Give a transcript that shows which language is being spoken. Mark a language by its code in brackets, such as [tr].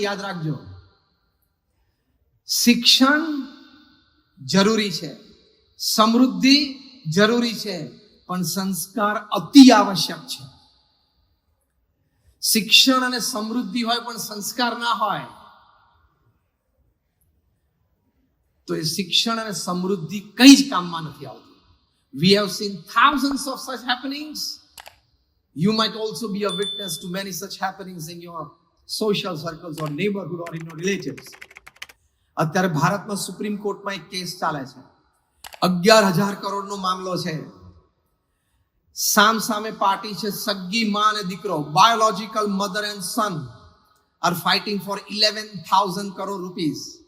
[gu] યાદ રાખજો, શિક્ષણ જરૂરી છે, સમૃદ્ધિ જરૂરી છે, પણ સંસ્કાર અતિ આવશ્યક છે. શિક્ષણ અને સમૃદ્ધિ હોય પણ સંસ્કાર ના હોય તો એ શિક્ષણ અને સમૃદ્ધિ કઈ જ કામમાં નથી આવતું. [en] We have seen thousands of such happenings. You might also be a witness to many such happenings in your social circles or neighborhood or in your relatives. [gu] અત્યારે ભારતમાં સુપ્રીમ કોર્ટમાં એક કેસ ચાલે છે. 11,000 કરોડનો મામલો છે. સામે પાર્ટી છે, સગી માં અને દીકરો, [en] Biological mother and son are fighting for 11,000 crore rupees.